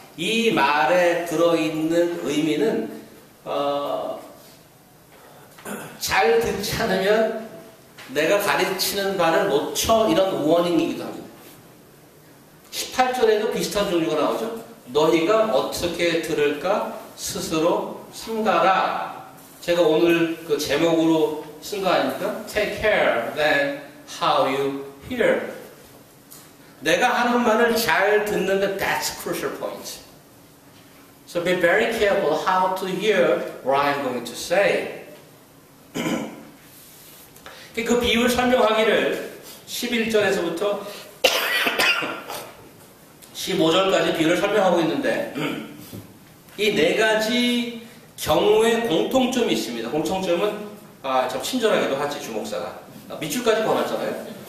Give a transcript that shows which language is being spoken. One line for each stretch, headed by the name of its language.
Korean: 이 말에 들어있는 의미는 잘 듣지 않으면 내가 가르치는 바를 놓쳐 이런 워닝이기도 합니다. 18절에도 비슷한 종류가 나오죠. 너희가 어떻게 들을까 스스로 삼가라. 제가 오늘 그 제목으로 쓴 거 아닙니까?
English: Take care then how you hear.
Korean: 내가 하는 말을 잘 듣는데
English: that's a crucial point. So be very careful how to hear what I'm going to say.
Korean: 그 비유를 설명하기를 11절에서부터 15절까지 비유를 설명하고 있는데 이 네 가지 경우에 공통점이 있습니다. 공통점은 참 친절하기도 하지 주목사가 밑줄까지 권았잖아요.